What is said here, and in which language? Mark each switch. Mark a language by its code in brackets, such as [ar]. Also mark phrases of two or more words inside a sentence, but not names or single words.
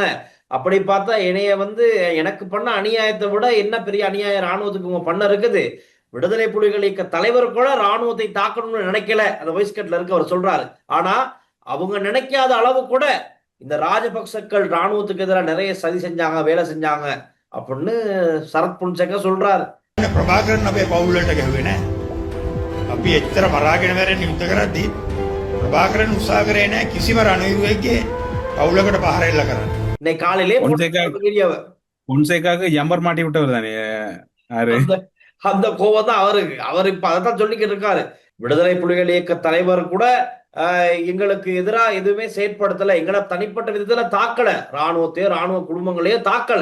[ta] அப்படி பார்த்தா என்னைய வந்து எனக்கு பண்ண அநியாயத்தை விட என்ன பெரிய அநியாயம் ராணுவத்துக்கு இவங்க பண்ண இருக்குது. விடுதலை புலிகள் இயக்க தலைவர் கூட ராணுவத்தை தாக்கணும்னு நினைக்கல, அந்த [en] voice cutல [ta] இருக்கு அவர் சொல்றாரு. ஆனா அவங்க நினைக்காத அளவு கூட இந்த ராஜபக்சக்கள் ராணுவத்துக்கு எதிராக நிறைய சதி செஞ்சாங்க, வேலை செஞ்சாங்க அப்படின்னு சரத் பொன்சேகா சொல்றாரு. [si] ප්‍රභාකරන් අපේ පවුලට ගැහුවේ නෑ. අපි එච්චර මරාගෙන මැරෙන්න යුද්ධ කරද්දී ප්‍රභාකරන් උත්සාහ කරේ නෑ කිසිම රණවිරුවෙක්ගේ පවුලකට පහර එල්ල කරන්න. [ta] இன்னைக்கு காலையிலே வீடியோவை பொன்சேகாவுக்கு எம்பர் மாட்டி விட்டவர் தானே அந்த கோவம் தான் அவருக்கு. அவர் இப்ப அதான் சொல்லிக்கிட்டு இருக்காரு. விடுதலை புலிகள் இயக்க தலைவர் கூட எங்களுக்கு எதிராக எதுவுமே செயற்படுத்தல, எங்களை தனிப்பட்ட விதத்துல தாக்கல, ராணுவத்தையோ ராணுவ குடும்பங்களையோ தாக்கல.